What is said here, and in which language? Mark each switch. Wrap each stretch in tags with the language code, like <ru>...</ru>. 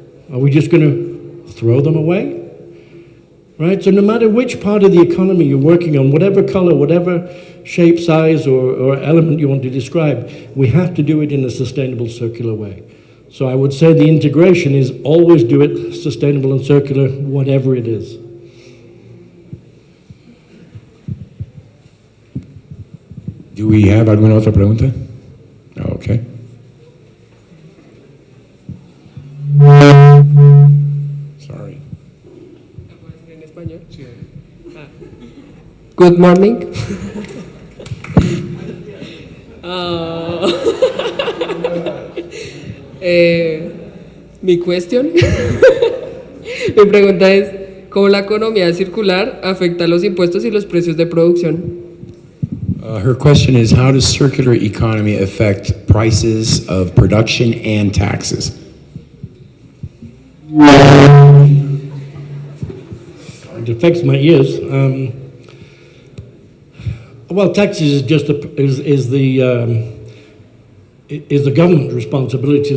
<en>Are we just going to throw them away? Right? So no matter which part of the economy you're working on, whatever color, whatever shape, size, or element you want to describe, we have to do it in a sustainable, circular way. So I would say the integration is always do it sustainable and circular, whatever it is. Do we have</en> <es>alguna otra pregunta?</es> <en>Okay. Sorry. Good morning.</en> <es>Mi cuestión, mi pregunta es, ¿cómo la economía circular afecta los impuestos y los precios de producción?</es> <en>Her question is, how does circular economy affect prices of production and taxes? It affects my ears. Well, taxes is just is the government responsibility.</en>